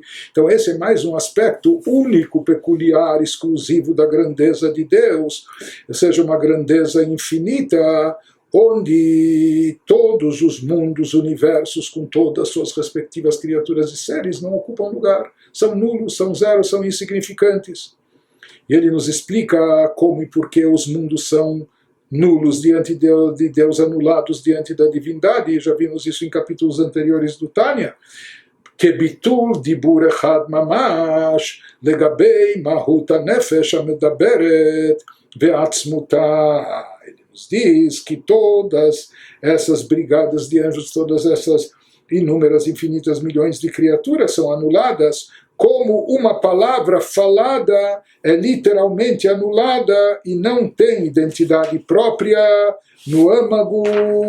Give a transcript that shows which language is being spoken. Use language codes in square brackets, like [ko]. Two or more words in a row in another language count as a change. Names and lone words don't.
[pt] Então esse é mais um aspecto único, peculiar, exclusivo da grandeza de Deus, ou seja, uma grandeza infinita, onde todos os mundos, universos, com todas as suas respectivas criaturas e seres, não ocupam lugar, são nulos, são zeros, são insignificantes. E ele nos explica como e por que os mundos são nulos diante de Deus, anulados diante da divindade, e já vimos isso em capítulos anteriores do Tânia. [he] כביטול דיבור אחד ממש לגבי מהות הנפש המדברת ועצמותה. [pt] Diz que todas essas brigadas de anjos, todas essas inúmeras, infinitas milhões de criaturas são anuladas, como uma palavra falada é literalmente anulada e não tem identidade própria no âmago profundo.